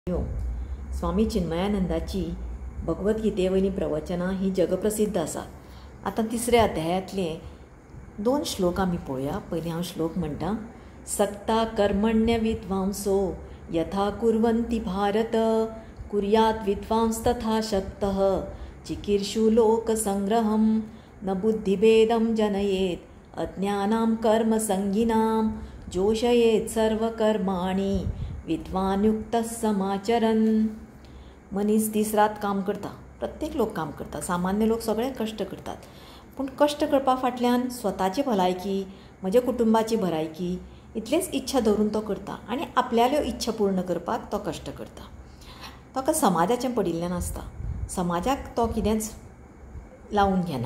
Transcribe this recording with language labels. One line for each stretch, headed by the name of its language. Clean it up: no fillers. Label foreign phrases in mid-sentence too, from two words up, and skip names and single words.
Konkani: स्वामी चिन्मयानंदाची भगवद्गीते वयली प्रवचनां ही जगप्रसिद्ध आसा. आतां तिसऱ्या अध्यायातले 2 श्लोक आमी पळोवया. पयलीं हांव श्लोक म्हणटा.
Sanskrit: सक्ता कर्मण्य विद्वांसो यथा कुर्वन्ति भारत कुर्यात् विद्वांस तथा शक्तः चिकीर्षु लोकसंग्रहं न बुद्धिभेदं जनयेत् अज्ञानां कर्मसंगिनां जोषयेत् सर्वकर्माणि विद्वान युक्तः समाचरन्.
Konkani: मनीस दीस रात काम करता. प्रत्येक लोक काम करता. सामान्य लोक सगळे कश्ट करतात. पूण कश्ट करपा फाटल्यान स्वताची भलायकी, म्हज्या कुटुंबाची भलायकी इतलेच इच्छा धरून तो करता आनी आपल्याल्यो इच्छा पूर्ण करपाक तो कश्ट करता. ताका समाजाचें पडिल्लें नासता. समाजाक तो कितेंच लावून घेना.